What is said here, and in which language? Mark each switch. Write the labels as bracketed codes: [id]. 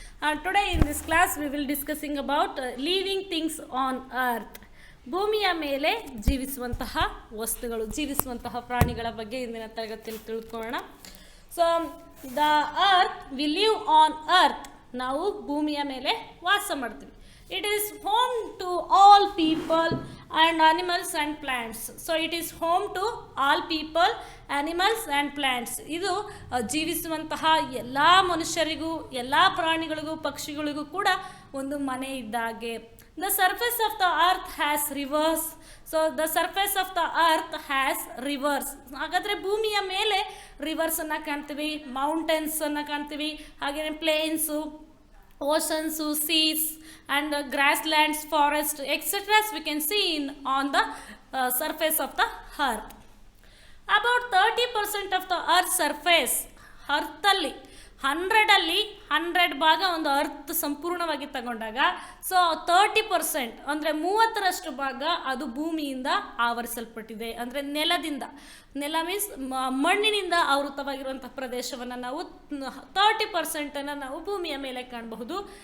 [en] And today in this class we will discussing about living things on earth. [kn] ಭೂಮಿಯ ಮೇಲೆ ಜೀವಿಸುವಂತಹ ವಸ್ತುಗಳು, ಜೀವಿಸುವಂತಹ ಪ್ರಾಣಿಗಳ ಬಗ್ಗೆ ಇಂದಿನ ತರಗತಿಯಲ್ಲಿ ತಿಳ್ಕೊಳ್ಳೋಣ. [en] so the earth we live on earth, [kn] ನಾವು ಭೂಮಿಯ ಮೇಲೆ ವಾಸ ಮಾಡ್ತೀವಿ. [en] It is home to all people and animals and plants. So it is home to all people, animals and plants. [kn] ಇದು ಜೀವಿಸುವಂತಹ ಎಲ್ಲ ಮನುಷ್ಯರಿಗೂ, ಎಲ್ಲ ಪ್ರಾಣಿಗಳಿಗೂ, ಪಕ್ಷಿಗಳಿಗೂ ಕೂಡ ಒಂದು ಮನೆ ಇದ್ದಾಗೆ. [en] The surface of the earth has rivers. So the surface of the earth has rivers. [kn] ಹಾಗಾದರೆ ಭೂಮಿಯ ಮೇಲೆ ರಿವರ್ಸನ್ನು ಕಾಣ್ತೀವಿ, ಮೌಂಟೇನ್ಸನ್ನು ಕಾಣ್ತೀವಿ, ಹಾಗೆಯೇ ಪ್ಲೇನ್ಸು, [en] oceans, seas and grasslands, forests, etc. we can see on the surface of the earth. About 30% of the earth surface, earth [kn] ಅಲ್ಲಿ 100 ಭಾಗ ಒಂದು earth ಸಂಪೂರ್ಣವಾಗಿ ತಗೊಂಡಾಗ, ಸೊ 30% ಅಂದರೆ 30ರಷ್ಟು ಭಾಗ ಅದು ಭೂಮಿಯಿಂದ ಆವರಿಸಲ್ಪಟ್ಟಿದೆ. ಅಂದರೆ ನೆಲ ಮೀನ್ಸ್ ಮಣ್ಣಿನಿಂದ ಆವೃತವಾಗಿರುವಂಥ ಪ್ರದೇಶವನ್ನು ನಾವು 30% ನಾವು ಭೂಮಿಯ ಮೇಲೆ ಕಾಣಬಹುದು.